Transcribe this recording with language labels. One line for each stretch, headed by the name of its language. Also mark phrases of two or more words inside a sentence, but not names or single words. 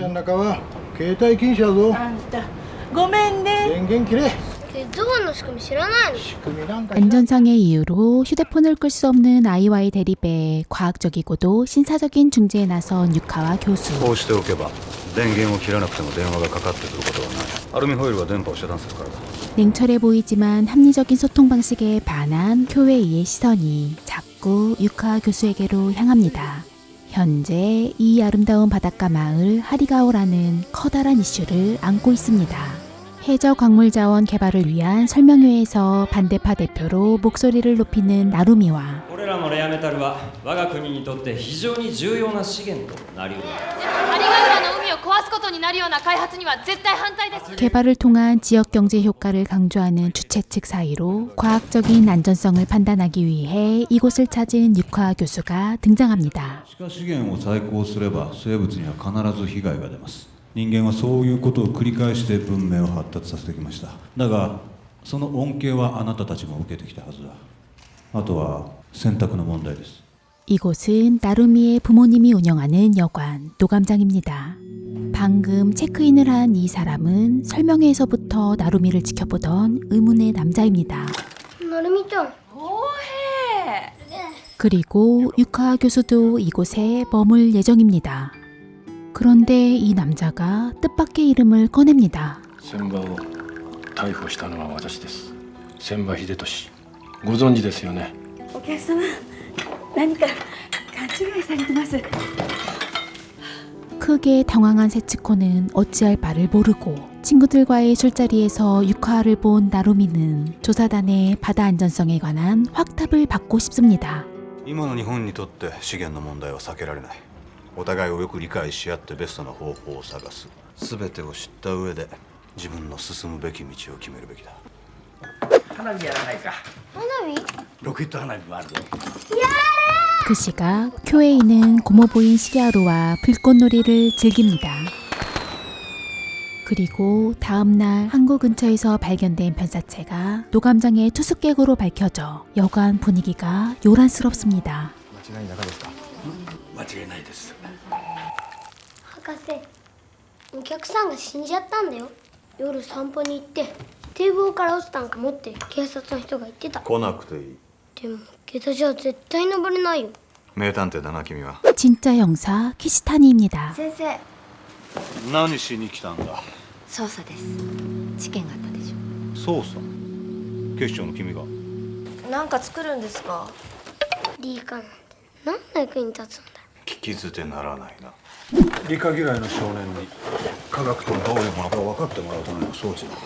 Japanese: 中は携帯禁止やぞ。あんたごめんね。電源切れ。ドアの仕組み知らないの？仕組みなんか
Korean: 안전상의 이유로 휴대폰을 끌 수 없는 아이와의 대립에 과학적이고도 신사적인 중재에 나선 유카와 교수.
Japanese: こうしておけば電源を切らなくても電話がかかってくることはない。アルミホイルは電波を遮断するからだ。
Korean: 냉철해 보이지만 합리적인 소통 방식에 반한 교회의 시선이 자꾸 유카 교수에게로 향합니다. 현재 이 아름다운 바닷가 마을 하리가오라는 커다란 이슈를 안고 있습니다. 해저 광물 자원 개발을 위한 설명회에서 반대파 대표로 목소리를 높이는 나루미와
Japanese: これらのレアメタルは我が国にとって非常に重要な資源となりうる。ハリガウラの海を壊すことになるような開発には絶対反対です。
Korean: 개발을 통한 지역 경제 효과를 강조하는 주최 측 사이로 과학적인 안전성을 판단하기 위해 이곳을 찾은 유카 교수가 등장합니다.
Japanese: 地下資源を再興すれば生物には必ず被害が出ます。人間はそういうことを繰り返して文明を発達させてきました。だがその恩恵はあなたたちも受けてきたはずだ。あとは選択の問題です。
Korean: 이곳은 나루미의 부모님이 운영하는 여관 노감장입니다. 방금 체크인을 한 이 사람은 설명회에서부터 나루미를 지켜보던 의문의 남자입니다.
Japanese: なるみちゃん。
Korean: 그리고 유카 교수도 이곳에 머물 예정입니다. 그런데 이 남자가 뜻밖의 이름을 꺼냅니다.
Japanese: 千葉を逮捕したのは私です。千葉秀俊。ご存知ですよね。お客様、何か勘違いされてます。
Korean: 크게 당황한 세츠코는 어찌할 바를 모르고 친구들과의 술자리에서 유카를 본 나루미는 조사단의 바다 안전성에 관한 확답을 받고 싶습니다.
Japanese: 今の日本にとって資源の問題は避けられない。お互いをよく理解し合ってベストな方法を探す。全てを知った上で自分の進むべき道を決めるべきだ。花火やらないか。花火？ロケット花火もあるぞ。
Korean: 그 시각 쿄에이는 고모부인 시게하루와 불꽃놀이를 즐깁니다. 그리고 다음날 항구 근처에서 발견된 변사체가 노감장의 투숙객으로 밝혀져 여관 분위기가 요란스럽습니다.
Japanese: 間違いなかですか？間違いないです。博士、お客さんが死んじゃったんだよ。夜散歩に行って堤防から落ちたんかもって警察の人が言ってた。来なくていい。でも下駄じゃ絶対登れないよ。名探偵だな君は。
Korean: 진짜 형사 키시타니입니다.
Japanese: 先生、何しに来たんだ。捜査です。事件があったでし捜査。警視庁の君が。ょ。なんか作るんですか？理科なんて何の役に立つんだよ。聞き捨てならないな。理科嫌いの少年に科学とはどういうものか分かってもらうための装置だ。